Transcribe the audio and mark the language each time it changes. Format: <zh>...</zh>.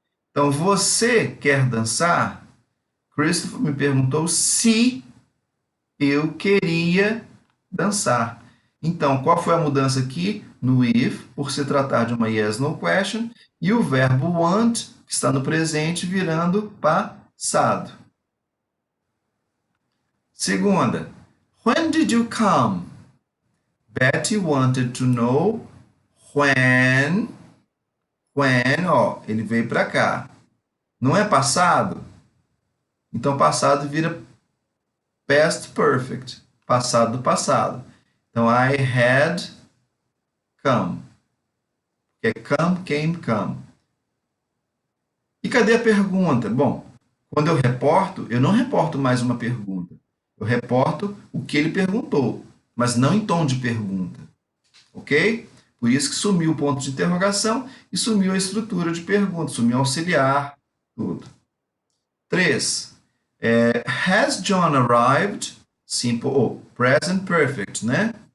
<pt>Então, você quer dançar? Christopher me perguntou se eu queria dançar. Então, qual foi a mudança aqui no if, por se tratar de uma yes, no question, e o verbo want, que está no presente, virando passado. Segunda,</pt> <en>when did you come? Betty wanted to know when,</en> <pt>ó, ele veio para cá. Não é passado? Então, passado vira past perfect, passado do passado. Então,</pt> <en>I had come. É come, came, come.</en> <pt>E cadê a pergunta? Bom, quando eu reporto, eu não reporto mais uma pergunta. Eu reporto o que ele perguntou, mas não em tom de pergunta. Ok? Por isso que sumiu o ponto de interrogação e sumiu a estrutura de pergunta, sumiu o auxiliar, tudo.</pt> <en>3. Has John arrived? Simple, present perfect, né?</en>